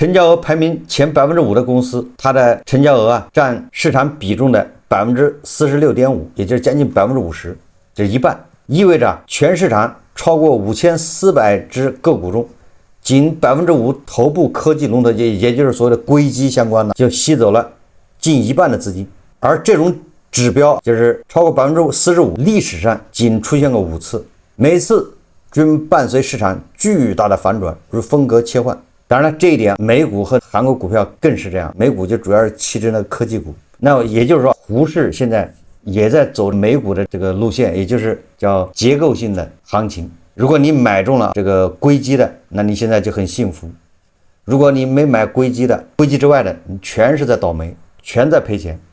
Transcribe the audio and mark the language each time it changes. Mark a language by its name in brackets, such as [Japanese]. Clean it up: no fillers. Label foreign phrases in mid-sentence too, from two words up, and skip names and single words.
[Chinese] 成交額排名前5%的公司，它的成交額佔市場比重的46.5%，也就是將近50%，這是一半，意味着全市場超過5400只個股中，僅5%頭部科技龍頭，也就是所謂的硅基相關的，就吸走了近一半的資金。而這種指標就是超過45%，歷史上僅出現過5次，每次均伴隨市場巨大的反轉，如風格切換。當然了，這一點美股和韓國股票更是這樣，美股就主要是棄之那個科技股。那也就是說，胡適現在也在走美股的這個路線，也就是叫結構性的行情。如果你買中了這個硅基的，那你現在就很幸福；如果你沒買硅基的，硅基之外的，你全是在倒霉，全在賠錢。